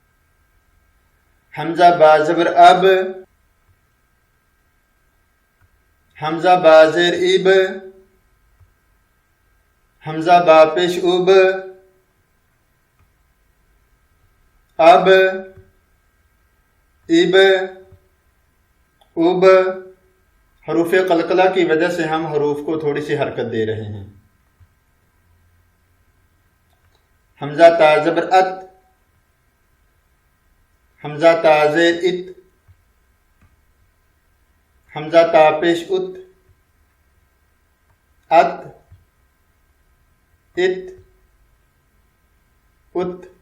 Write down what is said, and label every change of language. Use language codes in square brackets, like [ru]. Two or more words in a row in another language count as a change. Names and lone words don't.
[ur] حمزہ با زبر اب، حمزہ با زیر اب، حمزہ با پیش اب، اب، اب، اب۔ حروف قلقلہ کی وجہ سے ہم حروف کو تھوڑی سی حرکت دے رہے ہیں۔ حمزہ تا زبر ات، حمزہ تا زیر ات، حمزہ تا پیش ات، ات، ات، ات۔